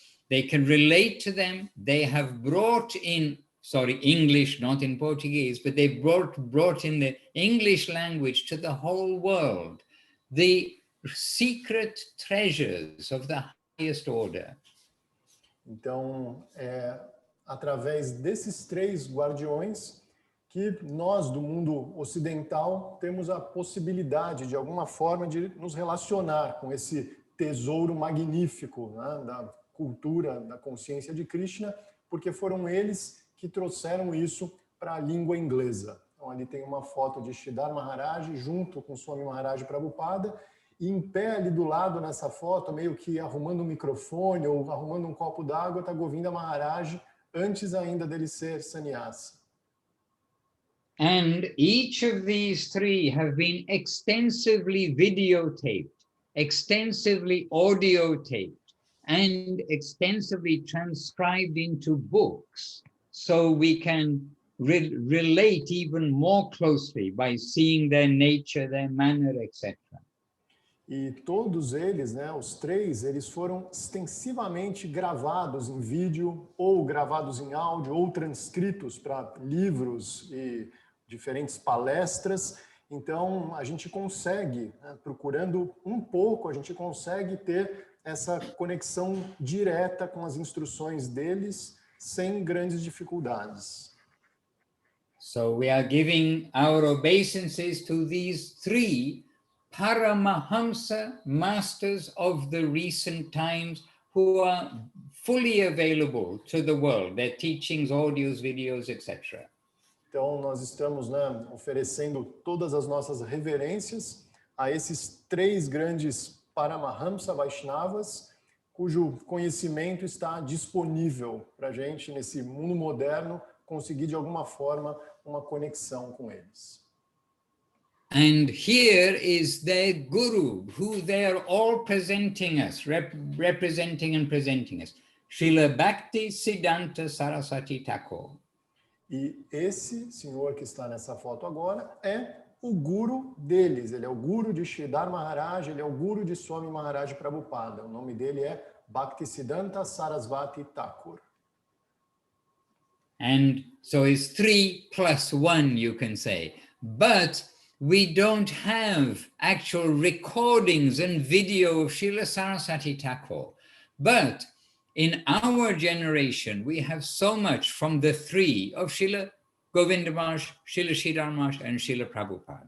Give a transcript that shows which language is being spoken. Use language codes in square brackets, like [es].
[en] They can relate to them. They have brought in, English, not in Portuguese, but they brought in the English language to the whole world, the secret treasures of the highest order. [pt] Então, através desses três guardiões, que nós, do mundo ocidental, temos a possibilidade, de alguma forma, de nos relacionar com esse tesouro magnífico, né, da cultura, da consciência de Krishna, porque foram eles que trouxeram isso para a língua inglesa. Então, ali tem uma foto de Sridhar Maharaj junto com Swami Maharaj Prabhupada, e em pé ali do lado nessa foto, meio que arrumando um microfone ou arrumando um copo d'água, está Govinda Maharaj, antes ainda dele ser sannyasa. [en] And each of these three have been extensively videotaped, extensively audiotaped, and extensively transcribed into books, so we can relate even more closely by seeing their nature, their manner, etc. [pt] E todos eles, né, os três, eles foram extensivamente gravados em vídeo, ou gravados em áudio, ou transcritos para livros e diferentes palestras. Então, a gente consegue, né, procurando um pouco, a gente consegue ter essa conexão direta com as instruções deles, sem grandes dificuldades. [en] So we are giving our obeisances to these three Paramahamsa masters of the recent times who are fully available to the world, their teachings, audios, videos, etc. [pt] Então, nós estamos, né, oferecendo todas as nossas reverências a esses três grandes Paramahamsa Vaishnavas, cujo conhecimento está disponível para a gente, nesse mundo moderno, conseguir de alguma forma uma conexão com eles. [en] And here is their guru, who they are all presenting us, representing and presenting us, Srila Bhaktisiddhanta Saraswati Thakur. [pt] E esse senhor que está nessa foto agora é o guru deles. Ele é o guru de Sridhar Maharaj, ele é o guru de Swami Maharaj Prabhupada. O nome dele é Bhaktisiddhanta Saraswati Thakur. [en] And so it's 3 plus 1, you can say. But we don't have actual recordings and video of Srila Saraswati Thakur. But in our generation, we have so much from the three of Srila Govinda Maharaj, Srila Sridhar Maharaj, and Srila Prabhupada.